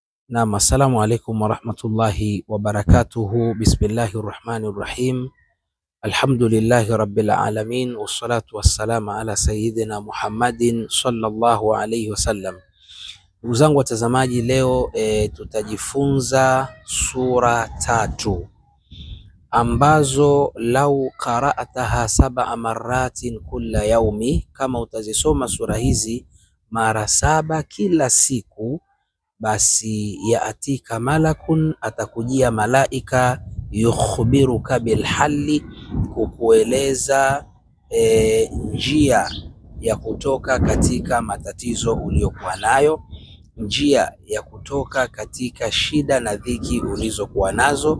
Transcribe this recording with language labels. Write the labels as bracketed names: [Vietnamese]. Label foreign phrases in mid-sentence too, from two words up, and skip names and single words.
[Arabic] نعم، السلام عليكم ورحمة الله وبركاته. بسم الله الرحمن الرحيم. الحمد لله رب العالمين، والصلاة والسلام على سيدنا محمد صلى الله عليه وسلم. [Swahili] Ndugu zangu watazamaji, leo tutajifunza sura tatu ambazo [Arabic] لو قرأتها سبع مرات كل يوم, [Swahili] kama utazisoma sura hizi mara 7 kila siku, basi [Arabic] يأتيك ملك, [Swahili] atakujia malaika, [Arabic] يخبرك بالحل, [Swahili] kukueleza njia ya kutoka katika matatizo uliyokuwa nayo, njia ya kutoka katika shida na dhiki ulizokuwa nazo.